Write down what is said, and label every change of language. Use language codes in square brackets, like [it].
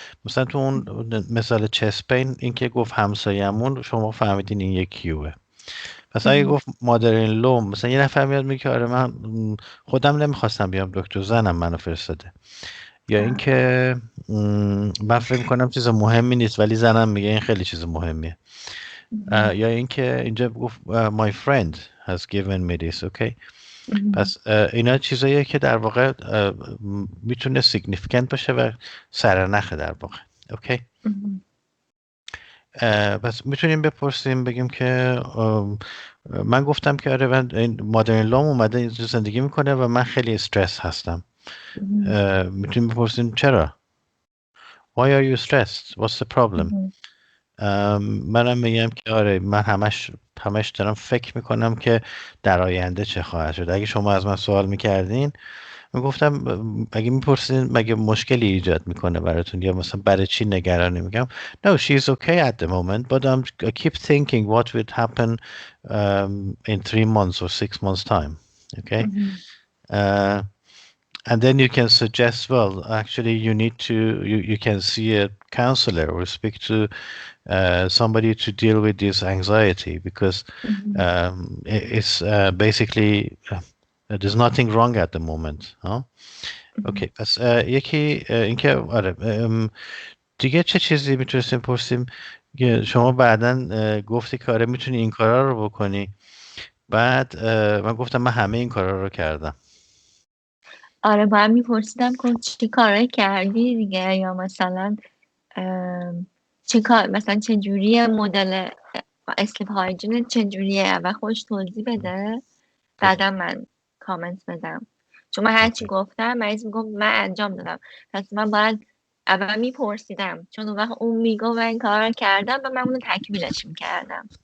[fa] مثلا تو اون مثال چسپین این که گفت همسایمون، شما فهمیدین این یک کیوه. پس اگه ام. گفت مادرین لو، مثلا یه نفر میاد میگه آره من خودم نمیخواستم بیام دکتر، زنم منو فرستاده. یا آها. اینکه من فکر میکنم چیز مهمی نیست ولی زنم میگه این خیلی چیز مهمیه. ام. یا اینکه اینجا گفت [en] my friend has given me this. [fa] اوکی. ام. پس اینا چیزاییه که در واقع میتونه significant باشه و سرنخه در واقع. اوکی. ام. پس میتونیم بپرسیم بگیم که من گفتم که آره من این مادرین لام اومده اینجا زندگی میکنه و من خیلی استرس هستم. میتونیم بپرسیم چرا؟ [en] Why are you stressed? What's the problem? [fa] منم میگم که آره من همش دارم فکر میکنم که در آینده چه خواهد شد. اگه شما از من سوال میکردین میگفتم اگه میپرسین مگه مشکلی ایجاد میکنه براتون یا مثلا برای چی نگرانی، میگم [en] No, she's okay at the moment but I keep thinking what would happen in 3 months or 6 months time. Okay. uh, and then you can suggest, well, actually you need to you can see a counselor or speak to somebody to deal with this anxiety because it's basically there's nothing wrong at the moment. Huh? [fa] اوکی پس یکی اینکه آره دیگه چه چیزی میتونستیم پرسیم که شما بعداً گفتی که آره میتونی این کارا رو بکنی، بعد من گفتم من همه این کارا رو کردم. آره باید میپرسیدم که چه کارایی کردی دیگه، یا مثلا چه کار مثلا چه جوریه مدل اسلیپ هایجین چه جوریه، اول خودش توضیح بده بعدا من کامنت بدم، چون من هرچی گفتم مریض میگفت من انجام دادم، پس من باید اول میپرسیدم چون اون وقت اون میگفت من این کار رو کردم و من اونو تکمیلش میکردم.